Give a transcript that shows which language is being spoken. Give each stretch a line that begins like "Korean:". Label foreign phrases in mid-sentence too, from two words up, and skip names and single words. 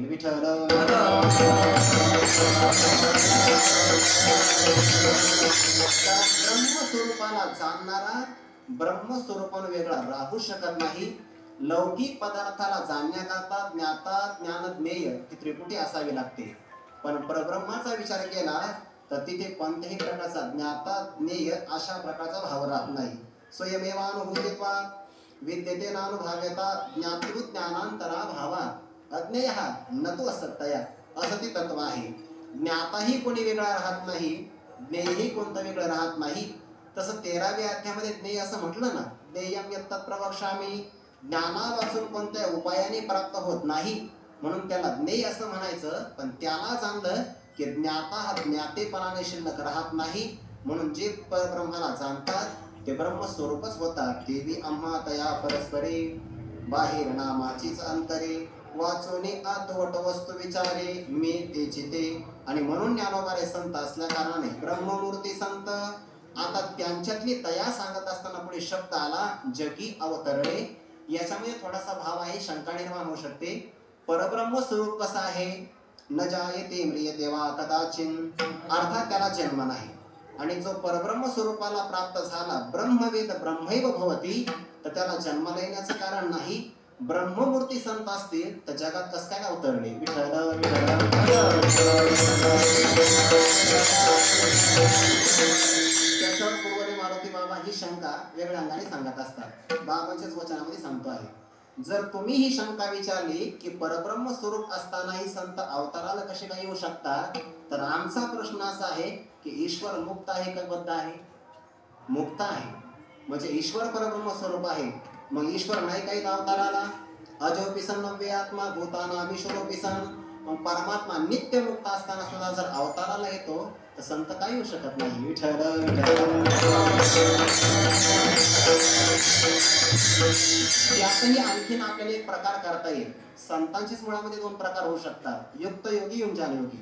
Marathi: विठ्ठल ब्रह्मस्वरूपाला जाणणारा ब्रह्मस्वरूपाने वेगळा राहू शकत नाही. लौकिक पदार्थाला जाणण्याकरता ज्ञाता ज्ञान ज्ञेय ही त्रिपुटी असावी लागते. पण परब्रह्माचा विचार केला तर तिथे कोणत्याही प्रकारचा ज्ञाता ज्ञेय अशा प्रकारचा भाव राहत नाही.
Sanskrit: स्वयमेवानुभूतित्वा विद्यते नानुभव्यता ज्ञातृ ज्ञानांतरा भावा अज्ञेय न तू असत्तया
Marathi: असं ते तत्व आहे. ज्ञाताही कोणी वेगळा राहत नाही, ज्ञेयही कोणतं वेगळं राहत नाही. तसं 13व्या अध्यायामध्ये ज्ञेय असं म्हटलं ना,
Sanskrit: ज्ञेयं यत्तत् प्रवक्ष्यामि,
Marathi: ज्ञानापासून कोणत्या उपायाने प्राप्त होत नाही म्हणून त्याला ज्ञेय असं म्हणायचं. पण त्याला जाणलं की ज्ञाता हा ज्ञातेपणाने शिल्लक राहत नाही, म्हणून जे परब्रह्माला जाणतात ते ब्रह्मस्वरूपच होतात. देवी आम्हा तया परस्परे बाहेर नामाचीच अंतरे, वाचोनी आतवट वस्तू विचारे मी तेची ते. आणि म्हणून ज्ञानोबारे संत असल्या कारणाने ब्रह्ममूर्ती संत. आता त्यांच्यातली तया सांगत असताना पुढे शब्द आला जगी अवतरणे. याच्यामध्ये थोडासा भाव आहे, शंका निर्माण होऊ शकते. परब्रह्म स्वरूप कसं आहे?
Sanskrit: न जायते म्रियते वा कदाचित,
Marathi: अर्थात त्याला जन्म नाही. आणि जो परब्रह्म स्वरूपाला प्राप्त झाला
Sanskrit: ब्रह्मवेद ब्रह्मैव भवती,
Marathi: तर त्याला जन्माला येण्याचं कारण नाही. ब्रह्ममूर्ती संत असतील तर जगात कसं काय अवतरले? विठ्ठल त्याच्यावर पूर्वरे मारुती बाबा ही शंका वेगळ्या अंगाने सांगत असतात. बाबांच्याच वचनामध्ये सांगतो आहे, जर तुम्ही ही शंका विचारली की परब्रह्म स्वरूप असतानाही संत अवताराला कसे काय येऊ शकतात, तर आमचा प्रश्न असा आहे की ईश्वर मुक्त आहे का बद्ध आहे? मुक्त आहे, म्हणजे ईश्वर परब्रह्म स्वरूप आहे. मग ईश्वर नाही काही अवताराला?
Sanskrit: अजोपि सन् नव्ये आत्मा भूतानामीश्वरोपि सन्.
Marathi: मग परमात्मा नित्य मुक्त असताना सुद्धा जर अवताराला येतो तर संत काय येऊ शकत नाही. विठ्ठल त्यातही आणखीन आपल्याला एक प्रकार करता येईल. संतांचीच मुळामध्ये 2 प्रकार होऊ शकतात, युक्त योगी युंजान योगी.